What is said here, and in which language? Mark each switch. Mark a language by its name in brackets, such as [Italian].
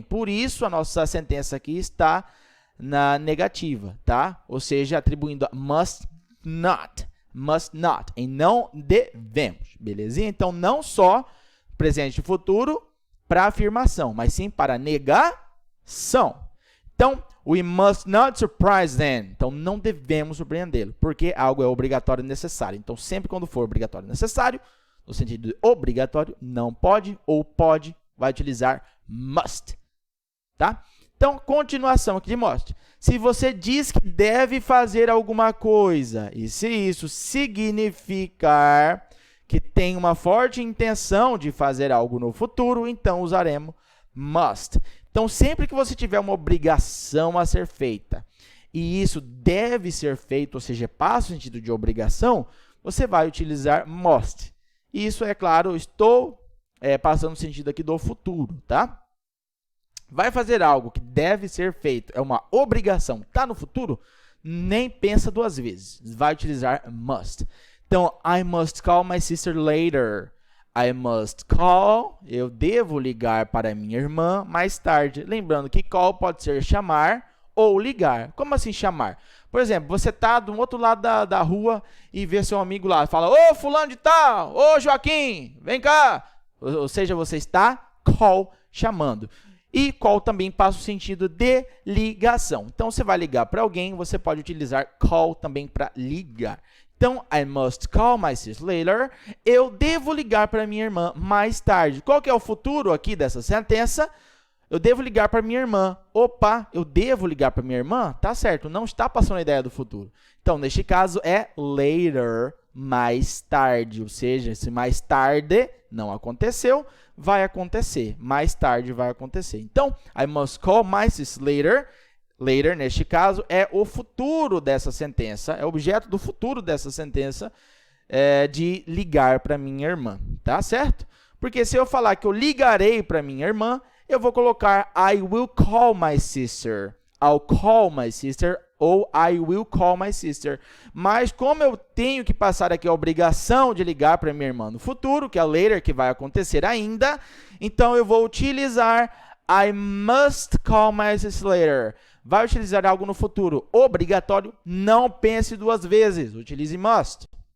[Portuguese] Por isso, a nossa sentença aqui está na negativa, tá? Ou seja, atribuindo a must not, e não devemos, belezinha? Então, não só presente e futuro para afirmação, mas sim para negação. [English] Então, we must not surprise them. [Portuguese] Então, não devemos surpreendê-lo, porque algo é obrigatório e necessário. Então, sempre quando for obrigatório e necessário, no sentido de obrigatório, não pode ou pode, vai utilizar must, tá? Então, continuação aqui de must. Se você diz que deve fazer alguma coisa, e se isso significar que tem uma forte intenção de fazer algo no futuro, então usaremos must. Então, sempre que você tiver uma obrigação a ser feita, e isso deve ser feito, ou seja, passa o sentido de obrigação, você vai utilizar must. E isso, é claro, estou passando o sentido aqui do futuro, tá? Vai fazer algo que deve ser feito, é uma obrigação, está no futuro, nem pensa duas vezes, vai utilizar must. [English] Então, I must call my sister later. I must call, [Portuguese] eu devo ligar para minha irmã mais tarde. Lembrando que call pode ser chamar ou ligar. Como assim chamar? Por exemplo, você está do outro lado da rua e vê seu amigo lá, fala, ô fulano de tal, ô Joaquim, vem cá. Ou seja, você está call, chamando. E call também passa o sentido de ligação. Então, você vai ligar para alguém, você pode utilizar call também para ligar. [English] Então, I must call my sister later. [Portuguese] Eu devo ligar para minha irmã mais tarde. Qual que é o futuro aqui dessa sentença? Eu devo ligar para minha irmã. Opa, eu devo ligar para minha irmã? Tá certo, não está passando a ideia do futuro. Então, neste caso, é later, mais tarde. Ou seja, se mais tarde não aconteceu, vai acontecer. Mais tarde vai acontecer. [English] Então, I must call my sister later. [Portuguese] Later, neste caso, é o futuro dessa sentença, é o objeto do futuro dessa sentença de ligar para minha irmã, tá certo? Porque se eu falar que eu ligarei para minha irmã, eu vou colocar [English] I will call my sister. I'll call my sister ou I will call my sister. [Portuguese] Mas como eu tenho que passar aqui a obrigação de ligar para minha irmã no futuro, que é later, que vai acontecer ainda, então eu vou utilizar [English] I must call my sister later. [Portuguese] Vai utilizar algo no futuro obrigatório, não pense duas vezes, utilize must.